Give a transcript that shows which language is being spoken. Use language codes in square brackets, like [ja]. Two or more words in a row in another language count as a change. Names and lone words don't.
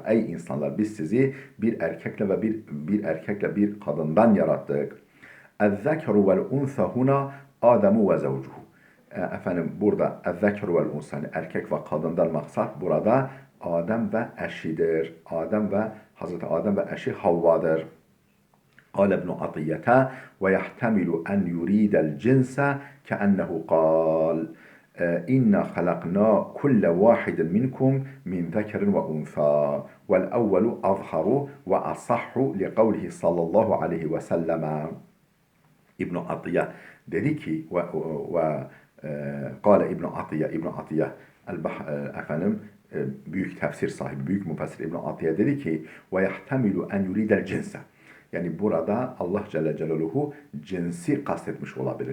[tr] Ey insanlar, biz sizi bir erkekle ve bir kadından yarattık. [ar] الذكر والأنثى هنا آدم وزوجه. [tr] Burada [ar] الذكر والأنثى, [tr] yani erkek ve kadından maksat burada Adem ve eşidir. Hazreti Adem ve eşi Havva'dır. [ar] قال ابن عطية ويحتمل أن يريد الجنس كأنه قال إنا خلقنا كل واحد منكم من ذكر وأنثى والأول أظهر وأصح لقوله صلى الله عليه وسلم. [tr] İbn Atiye dedi ki قال İbn Atiye büyük tefsir sahibi, büyük müfessir İbn Atiye dedi ki [ar] ويحتمل أن يريد الجنس. [tr] Yani burada Allah Celle Celaluhu cinsi kastetmiş olabilir.